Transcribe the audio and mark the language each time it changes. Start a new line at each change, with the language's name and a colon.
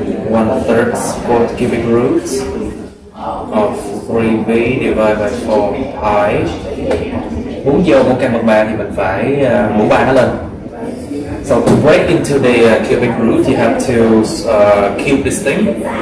English: 1/3 4 cubic roots of 3v divided by 4 pi.
Vietnamese: Muốn vô một căn bậc 3 thì mình phải mũ 3 nó lên.
English: So to break into the cubic root, you have to cube this thing.